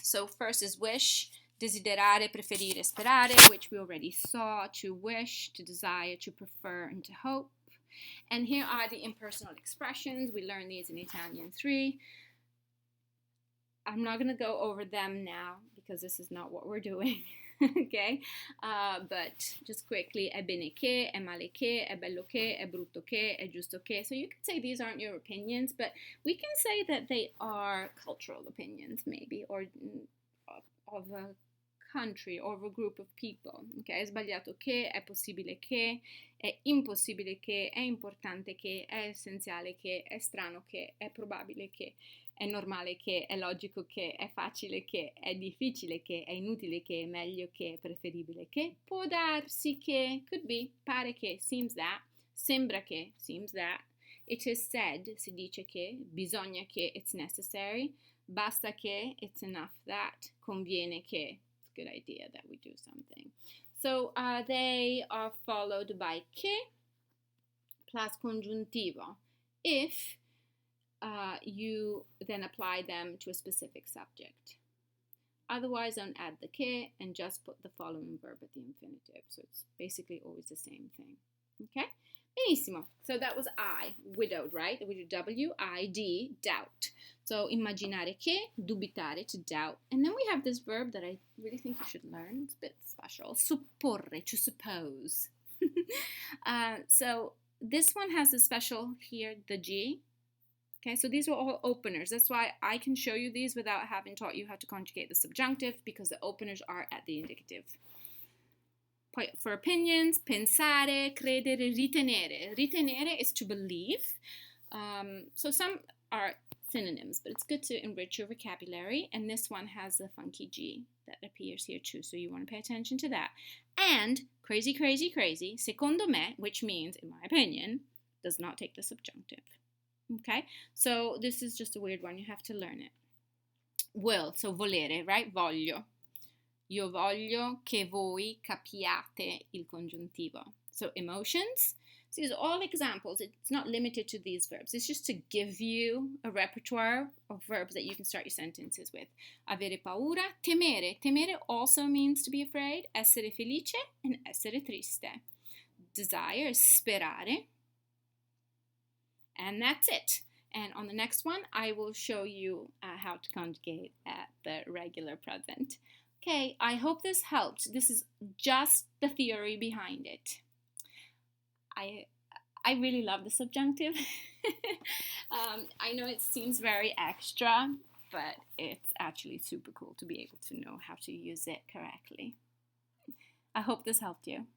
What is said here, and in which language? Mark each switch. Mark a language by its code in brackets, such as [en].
[en] So first is wish, desiderare, preferire, sperare, which we already saw, to wish, to desire, to prefer, and to hope. And here are the impersonal expressions. We learned these in Italian 3. I'm not going to go over them now because this is not what we're doing. Okay, but just quickly, [it] è bene che, è male che, è bello che, è brutto che, è giusto che. [en] So you can say these aren't your opinions, but we can say that they are cultural opinions, maybe, or of a country or of a group of people. [it] Okay, è sbagliato che, è possibile che, è impossibile che, è importante che, è essenziale che, è strano che, è probabile che. È normale che, è logico che, è facile che, è difficile che, è inutile che, è meglio che, è preferibile che, può darsi che, [en] could be, [it] pare che, [en] seems that, [it] sembra che, [en] seems that, it is said, [it] si dice che, bisogna che, [en] it's necessary, [it] basta che, [en] it's enough that, [it] conviene che, [en] it's a good idea that we do something. So they are followed by che plus congiuntivo. If you then apply them to a specific subject. Otherwise, don't add the che and just put the following verb at the infinitive. So it's basically always the same thing. Okay? Benissimo. So that was I, widowed, right? We do W-I-D, doubt. So immaginare che, dubitare, to doubt. And then we have this verb that I really think you should learn. It's a bit special. Supporre, to suppose. So this one has a special here, the G. Okay, so these are all openers. That's why I can show you these without having taught you how to conjugate the subjunctive, because the openers are at the indicative. Poi for opinions, pensare, credere, ritenere. Ritenere is to believe. So some are synonyms, but it's good to enrich your vocabulary. And this one has the funky G that appears here too, so you want to pay attention to that. And crazy, crazy, crazy, secondo me, which means, in my opinion, does not take the subjunctive. Okay, so this is just a weird one. You have to learn it. Will, so volere, right? Voglio. [it] Io voglio che voi capiate il congiuntivo. [en] So emotions. So these are all examples. It's not limited to these verbs. It's just to give you a repertoire of verbs that you can start your sentences with. Avere paura, temere. Temere also means to be afraid. Essere felice and essere triste. Desire is sperare. And that's it. And on the next one, I will show you how to conjugate at the regular present. Okay, I hope this helped. This is just the theory behind it. I really love the subjunctive. I know it seems very extra, but it's actually super cool to be able to know how to use it correctly. I hope this helped you.